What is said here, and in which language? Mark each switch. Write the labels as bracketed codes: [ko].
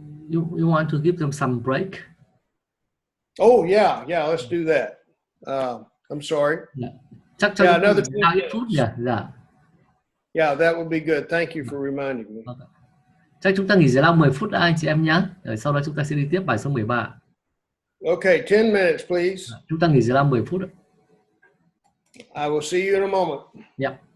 [en] You want to give them some break? Oh yeah, let's do that. I'm sorry. [vi] Chắc cho [en] another [vi] ít phút nhỉ? Dạ. [en] Yeah, that would be good. Thank you for reminding me. Okay. [vi] Chắc chúng ta nghỉ giải lao 10 phút đã anh chị em nhé. Rồi sau đó chúng ta sẽ đi tiếp bài số 13. [en] Okay, 10 minutes please. [vi] Chúng ta nghỉ giải lao 10 phút. [en] I will see you in a moment. Yeah.